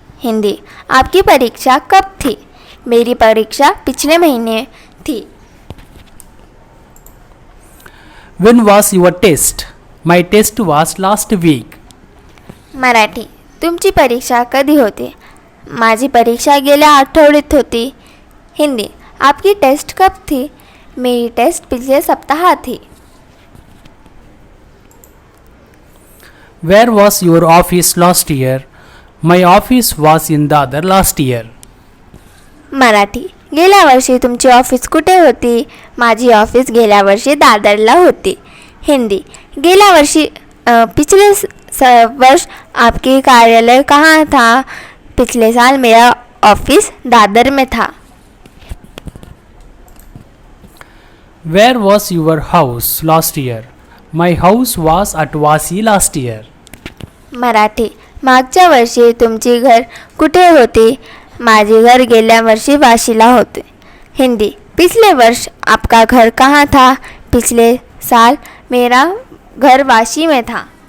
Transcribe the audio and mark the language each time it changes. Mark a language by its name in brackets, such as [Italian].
[Hindi] हिंदी. आपकी परीक्षा कब थी? मेरी परीक्षा पिछले महीने थी. [English] When was your test? My test was last week. [Marathi] Marathi. तुमची परीक्षा कधी होती? माझी परीक्षा गेल्या आठवड्यात होती. [Hindi] हिंदी. आपकी टेस्ट कब थी? मेरी टेस्ट पिछले सप्ताह थी. [English] Where was your office last year? My office was in Dadar last year. [Marathi] Marathi. गेल्या वर्षी तुमची ऑफिस कुठे होती? माझी ऑफिस गेल्या वर्षी दादरला होती. [Hindi] हिंदी. [Marathi] गेल्या वर्षी [Hindi] पिछले वर्ष आपकी कार्यालय कहाँ था? पिछले साल मेरा ऑफिस दादर में था. [English] Where was your house last year? My house was at Vasi last year. [Marathi] Marathi. मागच्या वर्षी तुमची घर कुठे होते? माझे घर गेल्या वर्षी वाशीला होते. [Hindi] हिंदी. पिछले वर्ष आपका घर कहाँ था? पिछले साल मेरा घर वाशी में था.